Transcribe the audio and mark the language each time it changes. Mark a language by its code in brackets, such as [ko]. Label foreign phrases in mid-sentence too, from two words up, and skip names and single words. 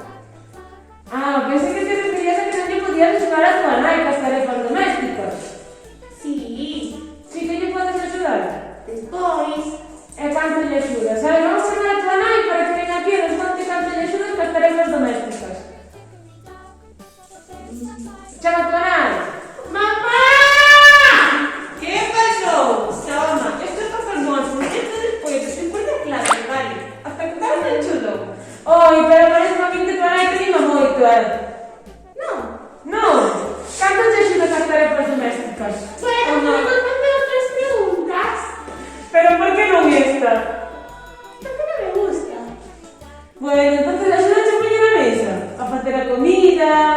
[gl] Ah, [es] pensé que te referías [gl] a que non lle podías axudar a tua nai cas tarefas domésticas. [es] Sí, [gl] Sí que lle podes axudar? despois. E canto lle axudas? A ver, vamos a chamar a tua nai para que venga aquí e nos conte canto lle axudas cas tarefas domésticas. Chama a tua nai. [es] ¡Mamá! ¿Qué pasó? Toma, esto es para almuerzo, esto después, después de clase, vale. Hasta que tal el chulo. Oye, pero parece a mí que [gl] tua nai te anima moito, Non. No, canto te axudas cas tarefas domésticas? [es] Bueno, O no? [gl] podemos facer outras preguntas. Pero por que non esta? Porque non me gusta. Bueno, entonces axúdache a poñer a mesa, a facer a comida.